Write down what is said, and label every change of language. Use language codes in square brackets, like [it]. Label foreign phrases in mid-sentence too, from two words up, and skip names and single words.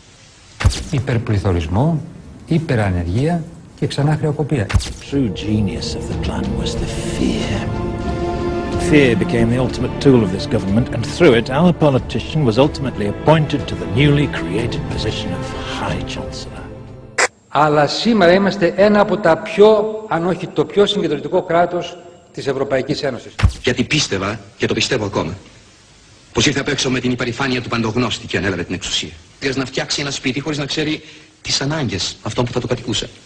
[el] Υπερπληθωρισμό, υπερανεργία και ξανά χρεοκοπία. [en] True genius of the plan was the fear. Fear became the ultimate tool of this government, and through it our politician was ultimately appointed to the newly created position of High Chancellor. [el] Αλλά σήμερα είμαστε ένα από τα πιο, αν όχι το πιο συγκεντρωτικό κράτος της Ευρωπαϊκής Ένωσης. Γιατί πίστευα, και το πιστεύω ακόμα, πως ήρθε απ' έξω με την υπερηφάνεια του παντογνώστη και ανέλαβε την εξουσία. Να φτιάξει ένα σπίτι χωρίς να ξέρει τις ανάγκες αυτών που θα το κατοικούσε.